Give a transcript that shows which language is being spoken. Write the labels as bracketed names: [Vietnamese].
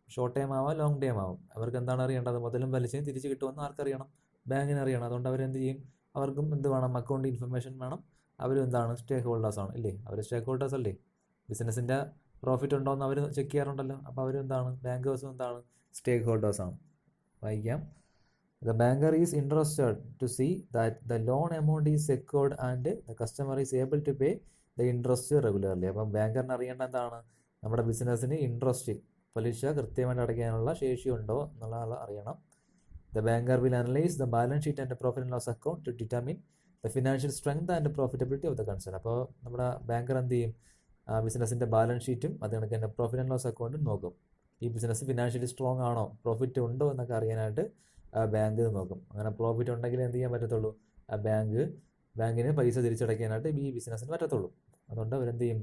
[Malayalam] Short time ആവാം, long time ആവും. അവർക്ക് എന്താണ് അറിയേണ്ടത്? മുതലും പലിശയും തിരിച്ച് കിട്ടുമെന്ന് ആർക്കറിയണം? ബാങ്കിന് അറിയണം. അതുകൊണ്ട് അവരെന്ത് ചെയ്യും? അവർക്കും എന്ത് വേണം? അക്കൗണ്ട് ഇൻഫർമേഷൻ വേണം. അവരും എന്താണ്? സ്റ്റേക്ക് ഹോൾഡേഴ്സാണ്, ഇല്ലേ? അവർ സ്റ്റേക്ക് ഹോൾഡേഴ്സ് അല്ലേ? ബിസിനസ്സിൻ്റെ പ്രോഫിറ്റ് ഉണ്ടോ എന്ന് അവർ ചെക്ക് ചെയ്യാറുണ്ടല്ലോ. അപ്പോൾ അവരെന്താണ്? ബാങ്കേഴ്സും എന്താണ്? സ്റ്റേക്ക് ഹോൾഡേഴ്സാണ്. വായിക്കാം. [English] The banker is interested to see that the loan amount is secured and the customer is able to pay the interest regularly. [Malayalam] അപ്പം ബാങ്കറിന് അറിയേണ്ട എന്താണ്? നമ്മുടെ ബിസിനസ്സിന് ഇൻട്രസ്റ്റ്, പലിശ കൃത്യമായിട്ട് അടയ്ക്കാനുള്ള ശേഷിയുണ്ടോ എന്നുള്ള അറിയണം. [English] The banker will analyze the balance sheet and the profit and loss account to determine the financial strength and profitability of the concern. [Malayalam] അപ്പോൾ നമ്മുടെ ബാങ്കർ എന്ത് ചെയ്യും? ബിസിനസ്സിൻ്റെ ബാലൻസ് ഷീറ്റും അതുകണക്ക് തന്നെ പ്രോഫിറ്റ് ആൻഡ് ലോസ് അക്കൗണ്ടും നോക്കും. ഈ ബിസിനസ് ഫിനാൻഷ്യലി സ്ട്രോങ് ആണോ, പ്രോഫിറ്റ് ഉണ്ടോ എന്നൊക്കെ അറിയാനായിട്ട് ബാങ്ക് നോക്കും. അങ്ങനെ പ്രോഫിറ്റ് ഉണ്ടെങ്കിൽ എന്ത് ചെയ്യാൻ പറ്റത്തുള്ളൂ? ബാങ്കിന് പൈസ തിരിച്ചടയ്ക്കാനായിട്ട് ഈ ബിസിനസ്സിന് പറ്റത്തുള്ളൂ. അതുകൊണ്ട് അവരെന്ത് ചെയ്യും?